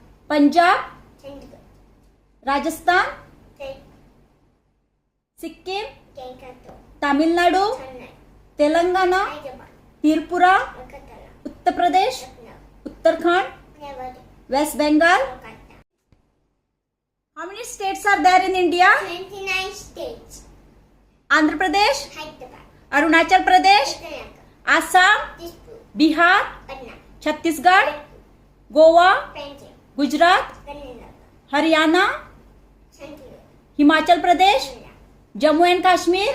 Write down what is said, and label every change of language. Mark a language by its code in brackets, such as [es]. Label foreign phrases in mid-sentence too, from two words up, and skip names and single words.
[en] Punjab, Chandigarh. Rajasthan, State. Sikkim, Kolkata. Tamil Nadu, Chennai. Telangana, Hyderabad. Tripura, Kolkata. Uttar Pradesh, Lucknow. Uttarakhand, Rewari. West Bengal. Kolkata. How many states are there in India? 29 states. Andhra Pradesh, Hyderabad. Arunachal Pradesh, Karnataka. Assam, Dispur. Bihar, Patna. Chhattisgarh, Goa, Punjab. Gujarat, Karnataka. Haryana, Chandigarh. Himachal Pradesh, Kerala. Jammu and Kashmir,